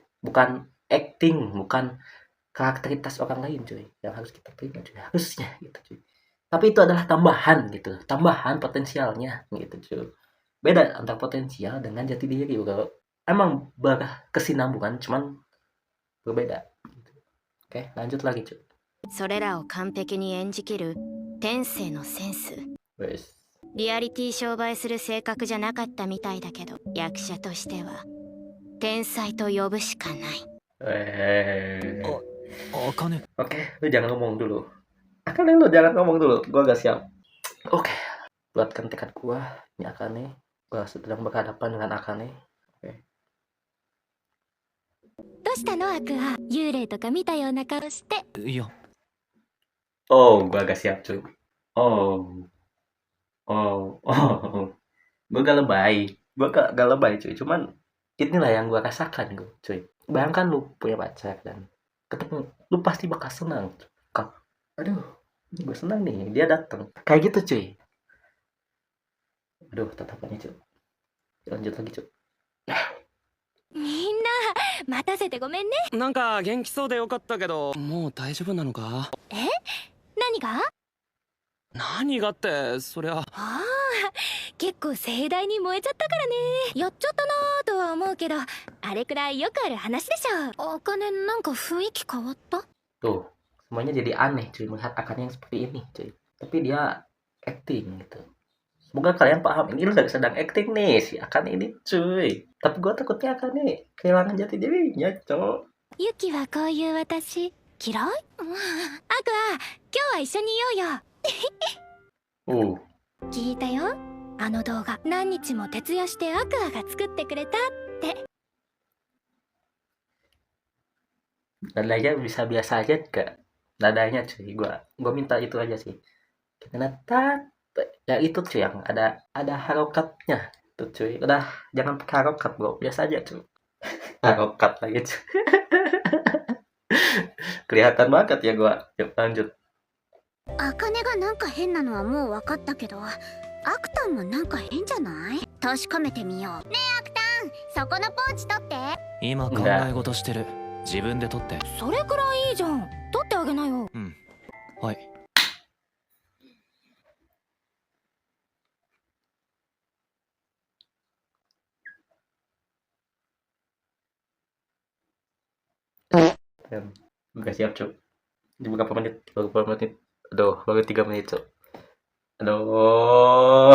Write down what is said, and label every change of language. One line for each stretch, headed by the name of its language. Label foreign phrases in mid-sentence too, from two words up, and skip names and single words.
Indonesian: Bukan acting, bukan karakteritas orang lain cuy yang harus kita terima cuy, harusnya gitu cuy. Tapi itu adalah tambahan gitu, tambahan potensialnya gitu cuy. Beda antara potensial dengan jati diri bro. Emang berkesinambungan cuman berbeda gitu. Oke, lanjut lagi cuy.
Japanese: それらを完璧に演じきる天性のセンス.
Indonesian: Wes,
Japanese: リアリティ商売する性格じゃなかったみたいだけど、役者としては天才と呼ぶしかない。
Indonesian: Akane. Oke, lu jangan ngomong dulu. Akane lu jangan ngomong dulu. Gua gak siap. Oke, buatkan tekad gua. Ini Akane. Gua sedang berhadapan dengan Akane. Oke.
Japanese: どうしたのアクア、幽霊とか見たような顔して。いや、
Indonesian: Oh, gua gak siap cuy. Oh, oh. Gua gak lebay. Gak lebay cuy. Cuman inilah yang gua rasakan gua cuy. Bayangkan lu punya pacar dan ketemu, lu pasti bakal senang. Aduh, gue senang nih dia datang. Kayak gitu cuy. Aduh, tatapannya cuy. Lanjut lagi cuy.
Japanese: みんな待たせてごめんね。なんか元気そうでよかったけど、もう大丈夫なのか？何が？何がって、そりゃ。ああ、結構盛大に燃えちゃったからね。やっちゃったなーとは思うけど、あれくらいよくある話でしょ。お金なんか雰囲気変わった？
Indonesian: Tuh, semuanya jadi aneh cuy melihat Akane yang seperti ini cuy. Tapi dia acting gitu. Semoga kalian paham, ini sedang acting nih si Akane ini cuy. Tapi gue takutnya Akane kehilangan jati dirinya cowok.
Japanese: ユキはこういう私嫌い？アクア、今日は一緒にいようよ。聞いたよ、あの動画。何日も徹夜してアクアが作ってくれたって。
Indonesian: Nadanya bisa biasa aja gak? Nadanya cuy, gua minta itu aja sih. Nata, ya itu cuy yang ada harokatnya tuh cuy. Udah jangan pakai harokat bro, biasa aja cuy. Harokat lagi cuy. Kelihatan banget ya gua. Yuk lanjut.
Japanese: アカネがなんか変なのはもう分かったけど、アクタンもなんか変じゃない？確かめてみよう。ねえアクタン、そこのポーチ取って。今考え事してる。自分で取って。それくらいいいじゃん。取ってあげなよ。うん。はい。
Indonesian: Gak siap cuy. Di beberapa menit, beberapa menit. Aduh, baru 3 menit cuy. Aduh.